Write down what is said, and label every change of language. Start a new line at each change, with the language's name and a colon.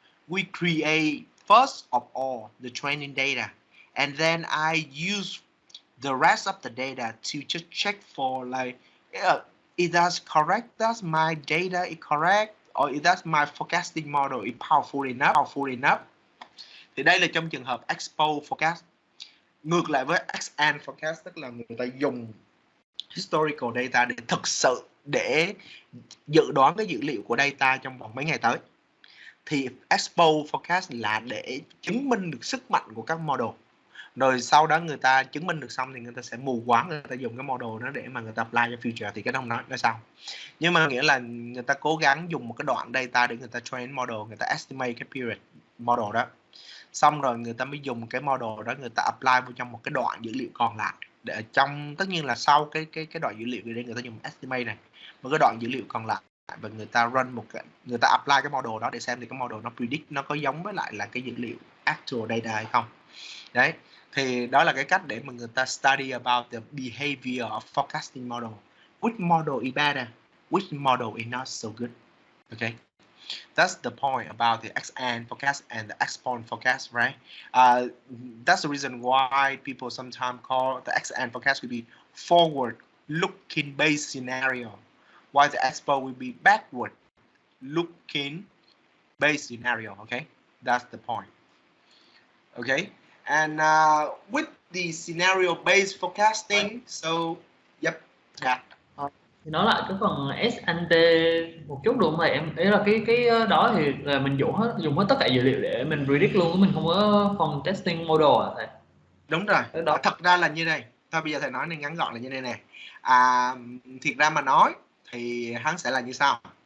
English: We create first of all the training data, and then I use the rest of the data to just check for like, is that correct? Does my data is correct? Or is that my forecasting model is powerful enough?
Vietnamese: Thì đây là trong trường hợp expo forecast. Ngược lại với ex-ante forecast, tức là người ta dùng historical data để thực sự để dự đoán cái dữ liệu của data trong vòng mấy ngày tới. Thì expo forecast là để chứng minh được sức mạnh của các model. Rồi sau đó người ta chứng minh được xong thì người ta sẽ mù quáng, người ta dùng cái model đó để mà người ta apply cho future, thì cái đó không nói sao. Nhưng mà nghĩa là người ta cố gắng dùng một cái đoạn data để người ta train model, người ta estimate cái period model đó. Xong rồi người ta mới dùng cái model đó, người ta apply vào trong một cái đoạn dữ liệu còn lại. Để trong tất nhiên là sau cái đoạn dữ liệu để người ta dùng estimate này, một cái đoạn dữ liệu còn lại và người ta run người ta apply cái model đó để xem thì cái model nó predict nó có giống với lại là cái dữ liệu actual data hay không. Đấy, thì đó là cái cách để mà người ta study about the behavior of forecasting model.
English: Which model is better? Which model is not so good? Okay. That's the point about the XN forecast and the XPON forecast, right? That's the reason why people sometimes call the XN forecast will be forward-looking based scenario, while the XPON will be backward-looking based scenario. Okay, that's the point. Okay, and with the scenario-based forecasting, so yep, yeah.
Vietnamese: Thì nói lại cái phần S&T một chút được không thầy? Em ý là cái đó thì là mình dùng hết tất cả dữ liệu để mình predict luôn, mình không có phần testing model à thầy? Đúng rồi. Đó. Thật ra là như này. Thôi bây giờ thầy nói nên ngắn gọn là như này nè. Thiệt ra mà nói thì hắn sẽ là như sau.